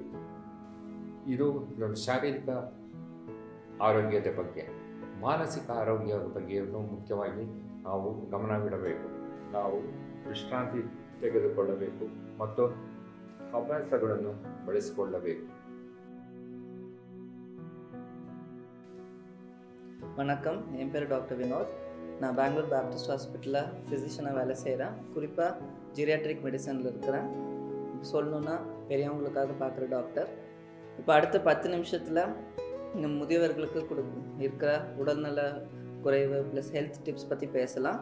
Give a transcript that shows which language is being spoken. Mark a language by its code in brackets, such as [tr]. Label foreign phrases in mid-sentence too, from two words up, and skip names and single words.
[kn] ಇದು ಶಾರೀರಿಕ ಆರೋಗ್ಯದ ಬಗ್ಗೆ. ಮಾನಸಿಕ ಆರೋಗ್ಯದ ಬಗ್ಗೆಯನ್ನು ಮುಖ್ಯವಾಗಿ ನಾವು ಗಮನವಿಡಬೇಕು. ನಾವು ವಿಶ್ರಾಂತಿ ತೆಗೆದುಕೊಳ್ಳಬೇಕು ಮತ್ತು ಅಭ್ಯಾಸಗಳನ್ನು ಬೆಳೆಸಿಕೊಳ್ಳಬೇಕು. [ta] வணக்கம், என் பேர் டாக்டர் வினோத். நான் பெங்களூர் பேப்டிஸ்ட் ஹாஸ்பிட்டலில் ஃபிசிஷியனாக வேலை செய்கிறேன். குறிப்பாக [en] geriatric medicine [ta] இருக்கிறேன். சொல்லணுன்னா பெரியவங்களுக்காக பார்க்குற டாக்டர். இப்போ அடுத்த 10 நிமிஷத்தில் இந்த முதியவர்களுக்கு இருக்கிற உடல்நல குறைவு [en] plus health tips [ta] பற்றி பேசலாம்.